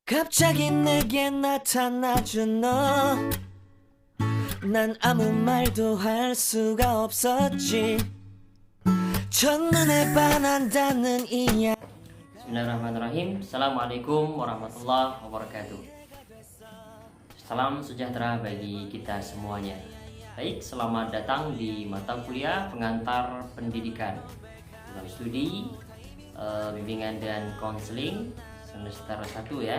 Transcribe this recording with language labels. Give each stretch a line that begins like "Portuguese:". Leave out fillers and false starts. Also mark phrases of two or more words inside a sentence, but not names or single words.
Korean: 갑자기 내게 나타나준 너, 난 아무 말도 할 수가 없었지. 첫눈에 반한다는 이야.
Arabic: بسم الله الرحمن الرحيم. السلام عليكم ورحمة الله وبركاته.
Indonesian: Salam sejahtera bagi kita semuanya. Baik, selamat datang di mata kuliah pengantar pendidikan dalam studi bimbingan dan konseling semester 1 ya.